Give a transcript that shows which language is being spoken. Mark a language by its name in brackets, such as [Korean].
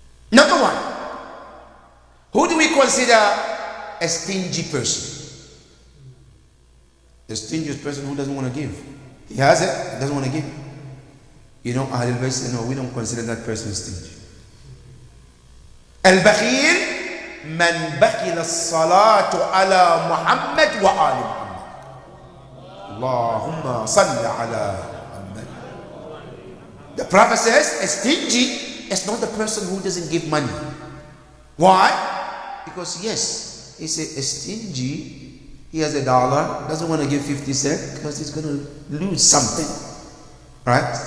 [English] Number one, who do we consider a stingy person? The stingiest person who doesn't want to give. He has it, he doesn't want to give. You know, Ahlul Bayt say, no, we don't consider that person stingy. [Arabic] Al-Bakhil, من بخل الصلاة على محمد وآل محمد. اللهم صل على محمد. [English] The Prophet says, a stingy is not the person who doesn't give money. Why? Because yes, he's a stingy. He has $1, doesn't want to give 50 cents because he's going to lose something. Right?